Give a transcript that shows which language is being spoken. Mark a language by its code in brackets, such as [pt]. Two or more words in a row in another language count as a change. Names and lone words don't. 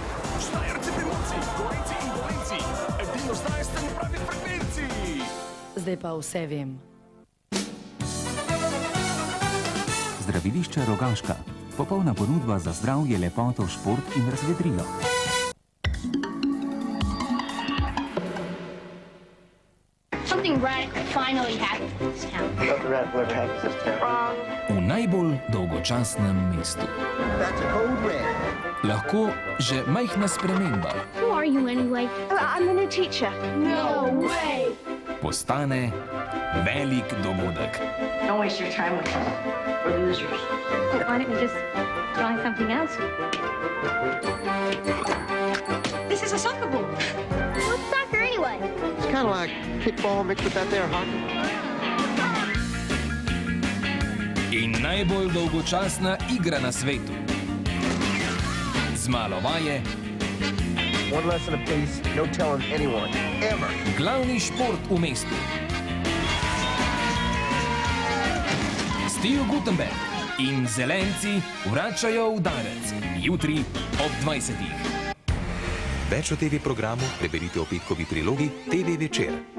[sl] Štajerci, primorci, Gorenjci in Dolenjci, edino zdaj ste na pravi frekvenciji. Zdaj pa vse vem. Zdravilišče Rogaška. Popolna ponudba za zdravje, lepoto, šport in razvedrilo. [en] Something radical finally happened in this town. Nothing radical ever happens in this town. Wrong. [sl] V najbolj dolgočasnem mestu. [en] That's a code red. [sl] Lahko že majhna sprememba [en] Who are you anyway? I'm the new teacher. No way! [sl] postane velik dogodek. [en] Don't waste your time with us. We're losers. Why don't we just try something else? This is a soccer ball. What's soccer anyway? It's kind of like kickball mixed with that there hockey. [sl] In najbolj dolgočasna igra na svetu. Z malo vaje, [en] One lesson apiece, no telling anyone, ever. [sl] glavni šport v mestu. Steve Gutenberg in Zelenci vračajo udarec. Jutri ob 20. Več o TV programu preberite v petkovi prilogi TV Večer.